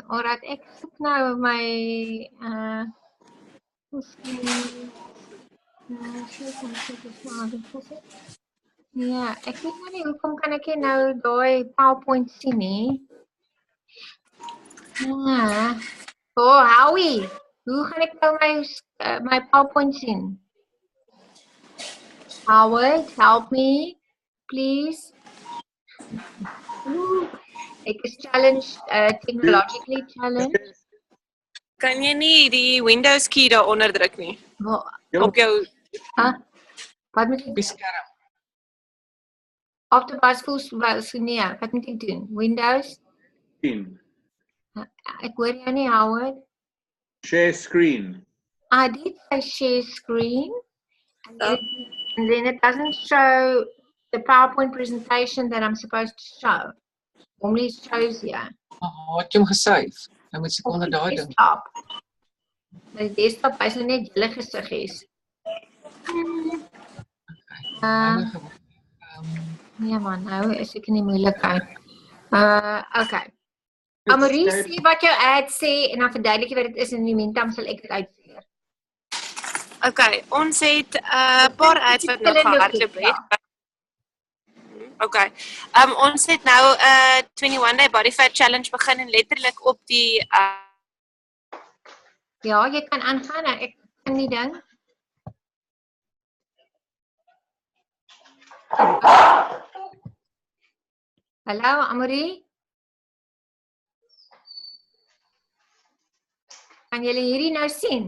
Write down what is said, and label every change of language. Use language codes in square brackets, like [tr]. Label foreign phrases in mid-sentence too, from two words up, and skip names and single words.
[af] Alright, ek soek nou my ja, ek weet nou nie hoekom kan ek nou daai PowerPoint sien nie. Ja. Howie, hoe gaan ek nou my PowerPoint sien? [en] Howard, help me, please. [af] Ek is [en] challenged, technologically challenged. [af] Kan jy nie die Windows key daaronder druk nie? Wat? Op jou Wat moet ek skerm? Afterbus voel nee, wat moet ek doen? Windows? 10. Ek hoor jou nie, Howard. [en] Share screen. I did say share screen, and then it doesn't show the PowerPoint presentation that I'm supposed to show. Normally it shows here. [af] Wat jy hom gesave? Nou moet ek onder daai ding. Die desktop is nou net julle gesiggies. Nee man, nou is ek in die moeilikheid. Okay. Amarie, sê wat jou ad sê en dan verduidelik jy wat dit is en in die meantime sal ek dit uitleer. Okay, ons het 'n paar ads wat nog gehardloop het. Okay. Ons het nou 'n [en] 21 day body fat challenge [af] begin en letterlik op die Ja, jy kan aangaan. Ek kan die ding. Hallo, Amarie? Kan julle hierdie nou sien?